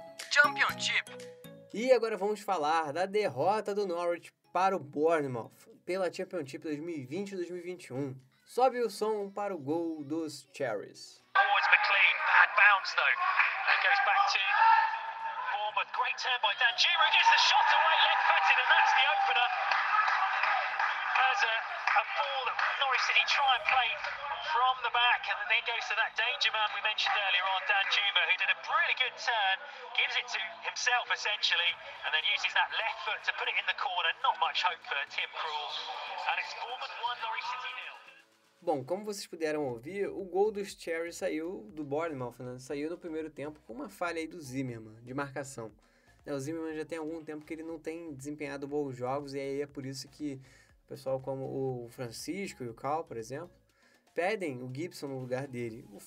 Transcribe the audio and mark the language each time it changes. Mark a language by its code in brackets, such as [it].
[pt] Championship. E agora vamos falar da derrota do Norwich para o Bournemouth pela Championship 2020-2021. Sobe o som para o gol dos Cherries. [en] McLean, bad bounce though. That goes back to Bournemouth. Great turn by Danjuma. Gets the shot away, left-footed, and that's the opener. As a ball that Norwich City try and play from the back, and then goes to that danger man we mentioned earlier on, Danjuma, who did a really good turn, gives it to himself essentially, and then uses that left foot to put it in the corner. Not much hope for Tim Krul, and it's Bournemouth 1, Norwich City 0. [pt] Bom, como vocês puderam ouvir, o gol dos Cherries saiu do Bournemouth, né? Saiu no primeiro tempo com uma falha aí do Zimmerman, de marcação. O Zimmerman já tem algum tempo que ele não tem desempenhado bons jogos, e aí é por isso que o pessoal como o Francisco e o Cal, por exemplo, pedem o Gibson no lugar dele.